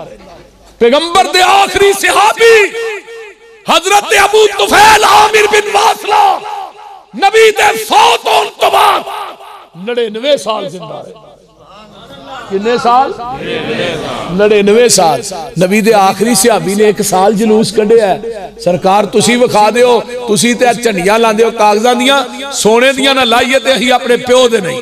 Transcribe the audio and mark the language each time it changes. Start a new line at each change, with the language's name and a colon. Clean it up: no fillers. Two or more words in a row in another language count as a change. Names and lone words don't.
Punjabi: پیغمبر دے آخری صحابی حضرت ابو طفیل عامر بن واصلہ نبی دے فوت ہون تو بعد 99 سال زندہ رہے. کتنے سال؟ 99 سال. نبی دے آخری صحابی نے 1 سال جلوس کڈیا ہے. سرکار تسی وکھا دیو، تسی تے جھنڈیاں لاندے ہو کاغذاں دیاں، سونے دیاں نہ لائیے تے ہی اپنے پیو دے نہیں.